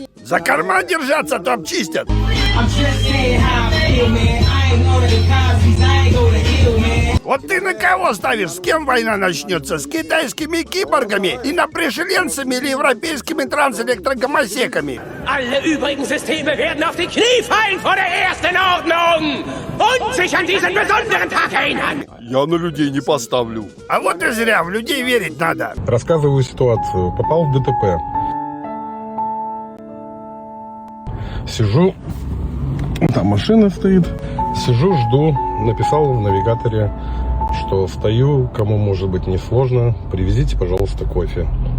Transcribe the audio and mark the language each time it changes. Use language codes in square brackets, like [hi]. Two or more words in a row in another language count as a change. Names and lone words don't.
[ru] За карман держаться, а то обчистят. Вот ты на кого ставишь? С кем война начнется? С китайскими киборгами? Инопришеленцами или европейскими транселектрогомосеками? [de] Alle übrigen Systeme werden auf die Knie fallen vor der ersten Ordnung und sich an diesen besonderen Tag erinnern. [ru] Я на людей не поставлю. А вот и зря, в людей верить надо. Рассказываю ситуацию. Попал в ДТП. Сижу, там машина стоит. Сижу, жду. Написал в навигаторе, что стою, кому может быть несложно, привезите, пожалуйста, кофе.